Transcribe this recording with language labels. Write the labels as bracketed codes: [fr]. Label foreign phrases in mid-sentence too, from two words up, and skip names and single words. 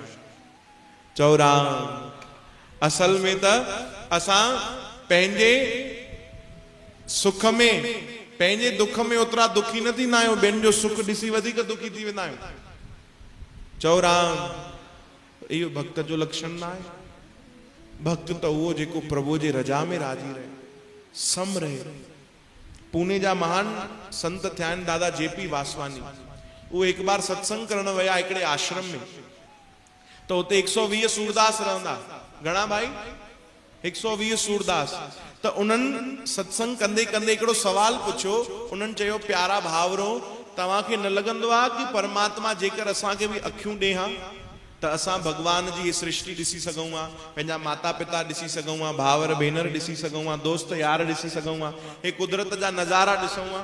[sd] चओ राम। असल में त असां पंहिंजे सुख में, पंहिंजे दुख में ओतिरा दुखी न थींदा आहियूं, ॿियनि जो सुख ॾिसी वधीक दुखी थी वेंदा आहियूं। चओ राम। इहो भक्त जो लक्षण न आहे। भक्त त उहो जेको प्रभु जे रजा में राजी रहे, सम रहे। पुणे जा महान संत थिया आहिनि दादा जेपी वासवानी। वो हिकु बार सत्संग करण विया हिकिड़े आश्रम में, तो उते 120 सूरदास रहंदा। घणा भाई? 120 सूरदास। त उन्हनि सत्संग कंदे कंदे हिकिड़ो सवाल पुछियो। उन्हनि चयो, प्यारा भावरो, तव्हांखे न लॻंदो आहे कि परमात्मा जेकर असांखे बि अखियूं ॾे हा त असां भगवान जी सृष्टि ॾिसी सघूं हा, पंहिंजा माता पिता ॾिसी सघूं हा, भावर भेनर ॾिसी सघूं हा, दोस्त यार ॾिसी सघूं हा, हे कुदरत जा नज़ारा ॾिसूं हा?